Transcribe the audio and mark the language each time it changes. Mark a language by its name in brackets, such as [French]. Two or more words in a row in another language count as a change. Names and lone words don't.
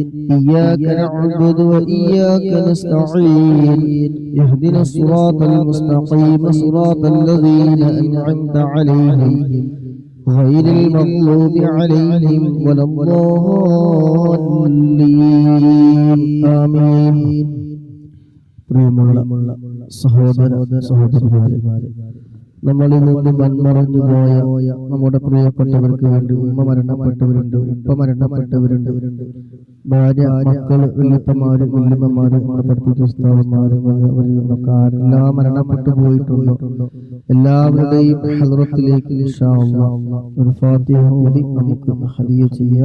[Arabic] إياك نعبد وإياك نستعين. اهدنا الصراط المستقيم صراط الذين أنعمت عليهم غير المغضوب عليهم ولا الضالين. آمين. [Malayalam] പ്രിയമുള്ള സഹോദരന്മാരെ, നമ്മളിൽ നിന്ന് മൺമറഞ്ഞു പോയ നമ്മുടെ പ്രിയപ്പെട്ടവർക്ക് വേണ്ടി ഉമ്മ മരണപ്പെട്ടവരുണ്ട്, ഉപ്പ മരണപ്പെട്ടവരുണ്ട്, ഭാര്യ, മക്കള്, വല്യപ്പന്മാര്, വല്യമ്മമാര്, നമ്മുടെ പഠിപ്പിച്ച ഉസ്താദന്മാര്, അവരിൽ നിന്നൊക്കെ ആരെല്ലാം മരണപ്പെട്ടു പോയിട്ടുണ്ടോ എല്ലാവരുടെയും ഹദ്റത്തിലേക്ക് [Arabic] إن شاء الله [Malayalam] ഒരു ഫാത്തിഹ ഓതി നമുക്ക് ഹദിയ ചെയ്യാം.